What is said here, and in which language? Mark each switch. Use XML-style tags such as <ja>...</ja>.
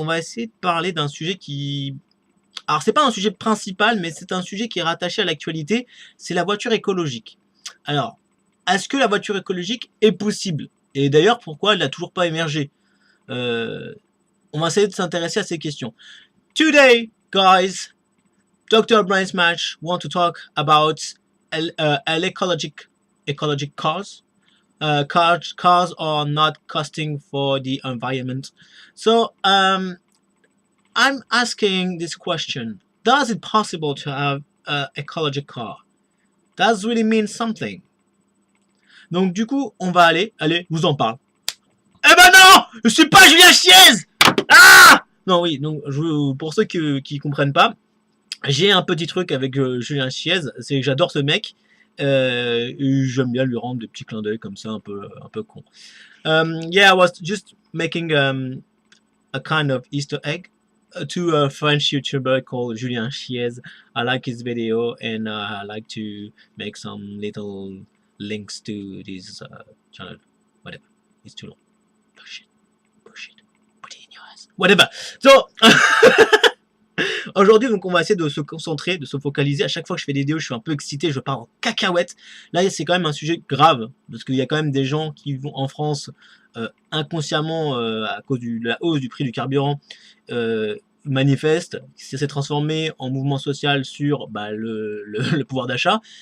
<fr>On va essayer de parler d'un sujet qui... Alors c'est pas un sujet principal, mais c'est un sujet qui est rattaché à l'actualité. C'est la voiture écologique. Alors, est-ce que la voiture écologique est possible? Et d'ailleurs, pourquoi elle n'a toujours pas émergé? On va essayer de s'intéresser à ces questions.</fr> <en>Today, guys, Dr. Brain Smash want to talk about ecologic cars. Cars are not costing for the environment. So I'm asking this question: does it possible to have an ecologic car? Does really mean something?</en> <fr>Donc du coup, on va allez, je vous en parle. Eh ben non, je suis pas Julien Chiez. Ah non, oui, donc pour ceux qui comprennent pas, j'ai un petit truc avec Julien Chiez, c'est que j'adore ce mec. Et j'aime bien lui rendre des petits clins d'œil comme ça, un peu con.</fr> <en>Yeah, I was just making a kind of Easter egg to a French YouTuber called Julien Chiez. I like his video and I like to make some little links to this channel. Whatever, it's too long. Push it, put it in your ass. Whatever. So.</en> <fr>Aujourd'hui, donc, on va essayer de se concentrer, de se focaliser. À chaque fois que je fais des vidéos, je suis un peu excité, je pars en cacahuète. Là, c'est quand même un sujet grave, parce qu'il y a quand même des gens qui vont en France inconsciemment, à cause de la hausse du prix du carburant, manifestent, ça s'est transformé en mouvement social sur le pouvoir d'achat.</fr>